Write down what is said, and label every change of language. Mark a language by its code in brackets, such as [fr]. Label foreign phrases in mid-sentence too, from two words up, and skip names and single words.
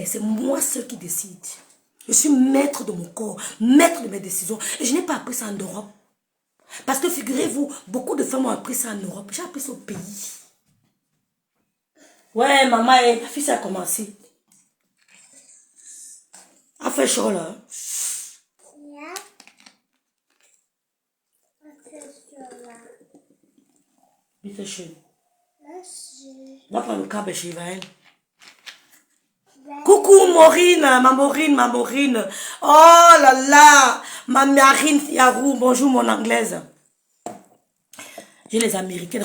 [fr] C'est moi seul qui décide. Je suis maître de mon corps, maître de mes décisions. Et je n'ai pas appris ça en Europe. Parce que figurez-vous, beaucoup de femmes ont appris ça en Europe. J'ai appris ça au pays. Ouais, maman, la fille, ça a commencé. A fait chaud là. [de] Ja. Was ist so là? [fr] Il fait chaud. Merci. Va prendre le câble chez Ivaël. Coucou Maureen, ma Maureen. Oh là là, ma Marine Yarou, bonjour mon anglaise. J'ai les américaines.